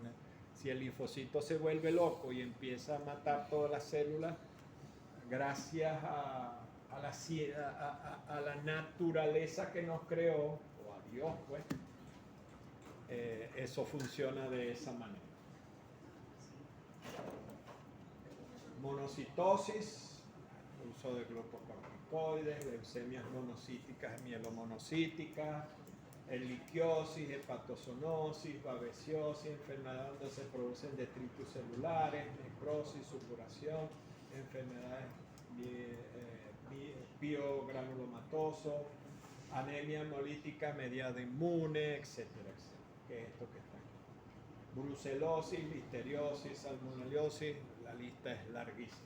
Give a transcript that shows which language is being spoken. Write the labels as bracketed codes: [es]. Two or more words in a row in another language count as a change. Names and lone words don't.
[es] Si el linfocito se vuelve loco y empieza a matar todas las células, gracias a la naturaleza que nos creó, o a Dios, pues, eso funciona de esa manera. Monocitosis, uso de glucocorticoides, leucemias monocíticas, mielomonocíticas, heliquiosis, hepatozoonosis, babesiosis, enfermedades donde se producen detritus celulares, necrosis, supuración, enfermedades biogranulomatoso, anemia hemolítica mediada inmune, etcétera, etcétera. ¿Qué es esto que está aquí? Brucelosis, listeriosis, salmonellosis, la lista es larguísima.